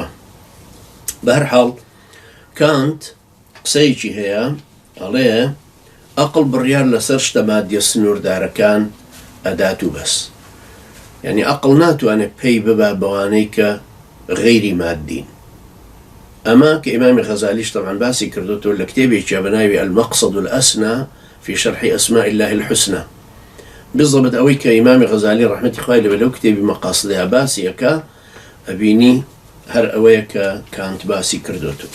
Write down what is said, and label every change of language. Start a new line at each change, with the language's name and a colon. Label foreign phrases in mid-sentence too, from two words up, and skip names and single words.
Central Kurdish: بەهەرحاڵ کانت قسەیەکی هەیە، ئەڵێ ئەقڵ بڕیار لەسەر شتە مادیە سنووردارەکان ئەدات و بەس، یعنی ئەقڵ ناتوانێت پێی ببا بەوانەی کە غەیری مادین. ئەمە کە ئیمامی غەزالیش طبعاً باسی کردوتەوە لە کتێبێکیە بە ناوی المەقصد الأسنى في شرح أسماء الله الحسنى. بالضبط ئەوەی کە ئیمامی غەزالی ڕەحمەتی خوای لێ لەو کتێبی مەقاصدەیە باسیەکە، ئەبینی هەر ئەوەیە کە کانت باسی کردوتەوە.